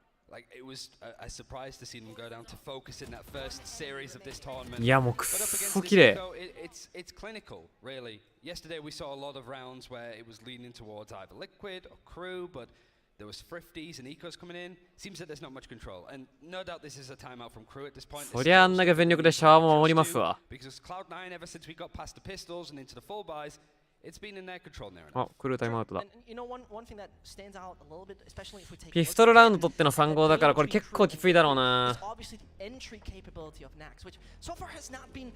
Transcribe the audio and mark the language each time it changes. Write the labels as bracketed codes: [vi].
[en] Like it was a surprise to see them go down to focus in that first series of this tournament. [ja] いやもうくっそ綺麗。 [en] It's clinical, really. Yesterday we saw a lot of rounds where it was leaning towards either Liquid or Crew, but there was Thrifties and Ecos coming in. Seems that there's not much control, and no doubt this is a timeout from Crew at this point. [ja] そりゃあんだけ全力でシャワーも守りますわ。 [en] Because Cloud9, ever since we got past the pistols and into the full buys, It's been in their control there. [ja] あ、クルータイムアウトだ。 [en] And you know, one thing that stands out a little bit, especially if we take [ja] ピストルラウンド取っての3号だからこれ結構きついだろうな。 [en] obviously the entry capability of Nax, which so far has not been